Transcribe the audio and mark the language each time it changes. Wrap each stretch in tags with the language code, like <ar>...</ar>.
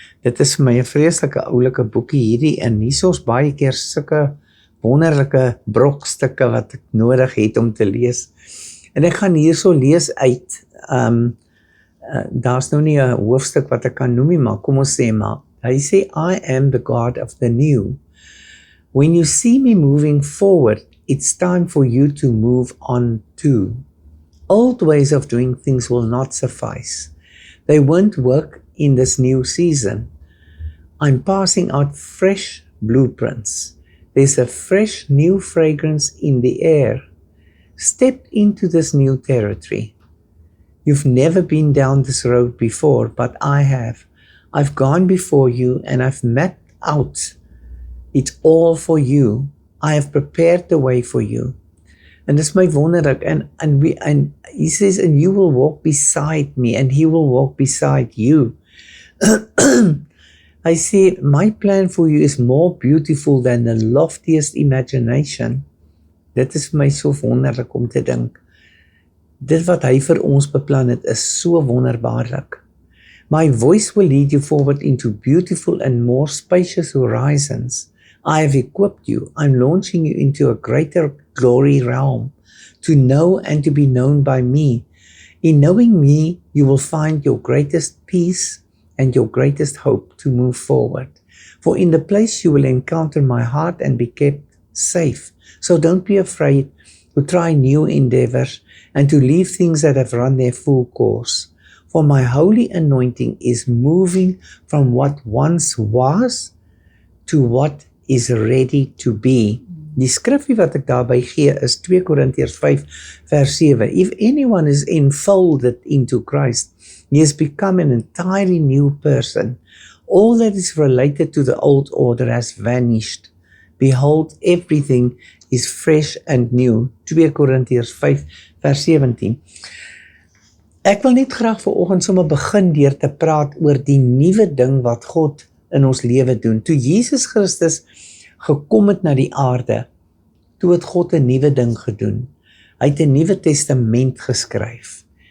<af>Dit is vir my 'n vreeslike oulike boekie hierdie, en hier is ons baie keer sulke wonderlike brokstukke wat ek nodig het om te lees. En ek gaan hierso lees uit, daar's nou nie 'n hoofstuk wat ek kan noem nie, maar kom ons sê maar, hy sê,</af> <en>I am the God of the new. When you see me moving forward, it's time for you to move on too. Old ways of doing things will not suffice. They won't work in this new season. I'm passing out fresh blueprints. There's a fresh new fragrance in the air. Step into this new territory. You've never been down this road before, but I have. I've gone before you and I've mapped out it all for you. I have prepared the way for you. And</en> <af>dis my wonderlik,</af> <en>and he says, and you will walk beside me and he will walk beside you. I say, my plan for you is more beautiful than the loftiest imagination.</en> <af>Dit is vir my so wonderlik om te dink. Dit wat hy vir ons beplan het is so wonderbaarlik.</af> <en>My voice will lead you forward into beautiful and more spacious horizons. I have equipped you. I'm launching you into a greater glory realm, to know and to be known by me. In knowing me, you will find your greatest peace and your greatest hope to move forward. For in the place you will encounter my heart and be kept safe. So don't be afraid to try new endeavors and to leave things that have run their full course. For my holy anointing is moving from what once was to what is ready to be.</en> <af>Die skrifgie wat ek daarby gee is 2 Korintiërs 5 vers 7.</af> <en>If anyone is enfolded into Christ, he has become an entirely new person. All that is related to the old order has vanished. Behold, everything is fresh and new.</en> <af>2 Korintiërs 5 vers 17. Ek wil net graag vanoggend sommer begin deur te praat oor die nuwe ding wat God in ons lewe doen. Toe Jesus Christus gekom het na die aarde, toe het God 'n nuwe ding gedoen. Hy het 'n Nuwe Testament geskryf.</af>